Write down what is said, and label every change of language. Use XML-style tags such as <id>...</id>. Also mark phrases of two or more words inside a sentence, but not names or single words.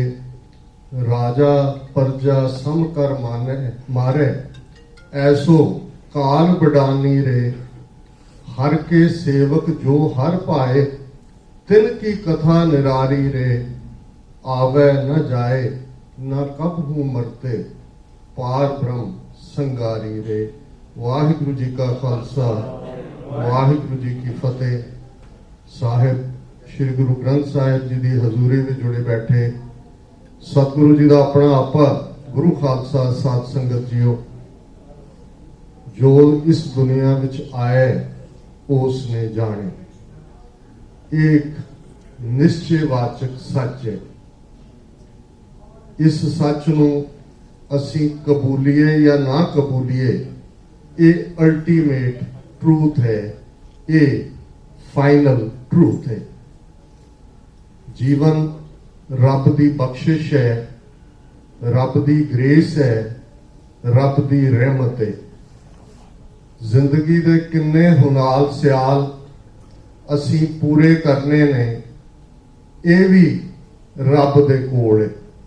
<pa>ਰਾਜਾ ਪਰਜਾ ਸਮ ਕਰ ਮਾਰੇ, ਐਸੋ ਕਾਲ ਬਡਾਨੀ ਰੇ। ਹਰ ਕੇ ਸੇਵਕ ਜੋ ਹਰ ਪਾਏ, ਤਿਨ ਕੀ ਕਥਾ ਨਿਰਾਰੀ ਰੇ। ਆਵੇ ਨ ਜਾਏ ਨ ਕਬ ਹੂੰ ਮਰਤੇ, ਪਾਰ ਬ੍ਰਹਮ ਸੰਗਾਰੀ ਰੇ। ਵਾਹਿਗੁਰੂ ਜੀ ਕਾ ਖ਼ਾਲਸਾ, ਵਾਹਿਗੁਰੂ ਜੀ ਕੀ ਫ਼ਤਿਹ।</pa> <hi>साहिब श्री गुरु ग्रंथ साहिब जी की हजूरी में जुड़े बैठे सतगुरु जी का अपना आपा गुरु खालसा साध संगत जीओ, जो इस दुनिया में आए उसने जाने। एक निश्चयवाचक सच है।</hi> <pa>ਇਸ ਸੱਚ ਨੂੰ ਅਸੀਂ ਕਬੂਲੀਏ ਯਾ ਨਾ ਕਬੂਲੀਏ, ये</pa> <en>ultimate truth</en> <pa>है, ये</pa> <en>final truth</en> <pa>है। ਜੀਵਨ ਰੱਬ ਦੀ ਬਖ਼ਸ਼ਿਸ਼ ਹੈ, ਰੱਬ ਦੀ ਗ੍ਰੇਸ ਹੈ, ਰੱਬ ਦੀ ਰਹਿਮਤ ਹੈ। ਜ਼ਿੰਦਗੀ ਦੇ ਕਿੰਨੇ ਹੁਨਾਲ ਸਿਆਲ ਅਸੀਂ ਪੂਰੇ ਕਰਨੇ ਨੇ, ਇਹ ਵੀ ਰੱਬ ਦੇ ਕੋਲ ਹੈ।</pa>